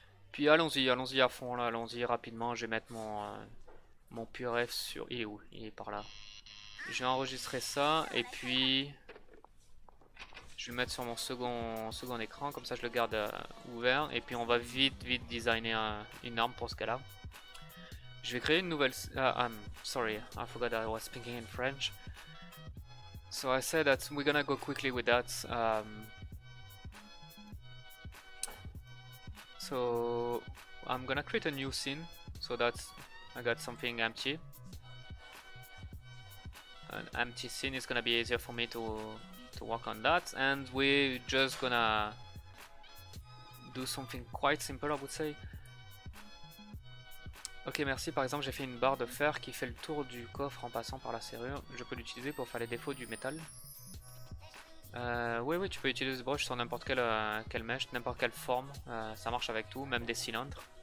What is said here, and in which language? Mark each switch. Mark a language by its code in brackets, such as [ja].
[fr] Puis allons-y à fond là, allons-y rapidement. Je vais mettre mon puref sur. Il est où? Il est par là. Je vais enregistrer ça et puis je vais le mettre sur mon second écran, comme ça je le garde ouvert. Et puis on va vite designer une arme pour ce cas-là. Je vais créer une nouvelle. [en] I'm sorry, I forgot I was speaking in French. So I said that we're gonna go quickly with that. So I'm gonna create a new scene so that I got something empty. An empty scene is gonna be easier for me to work on that, and we're just gonna do something quite simple, I would say. [fr] Ok, merci. Par exemple, j'ai fait une barre de fer qui fait le tour du coffre en passant par la serrure. Je peux l'utiliser pour faire les défauts du métal. Oui, tu peux utiliser ce brush sur n'importe quelle mèche, n'importe quelle forme. Ça marche avec tout, même des cylindres.